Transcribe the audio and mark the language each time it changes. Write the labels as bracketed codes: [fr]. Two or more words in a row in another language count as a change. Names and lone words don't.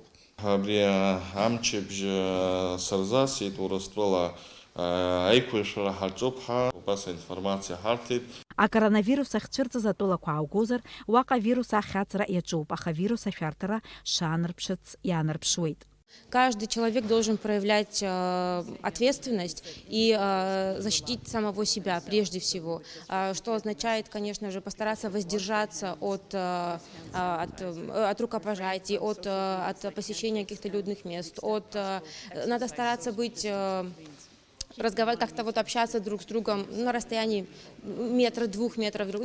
[ab] Абри амчыбжь сырзасит Урыстәыла аиқәыршәара ҳаҿуп ҳәа убас аинформациа ҳарҭеит. Акоронавирус ахьцәырҵыз атәылақәа ааугозар, уаҟа вирус ахьаҵра иаҿуп, аха вирус ашәарҭара шаанарԥшыц иаанарԥшуеит. [ru] Каждый человек должен проявлять ответственность и защитить самого себя прежде всего, что означает, конечно же, постараться воздержаться от рукопожатий, от посещения каких-то людных мест, надо стараться быть разговаривать, как-то общаться друг с другом на расстоянии 1-2 метров друг.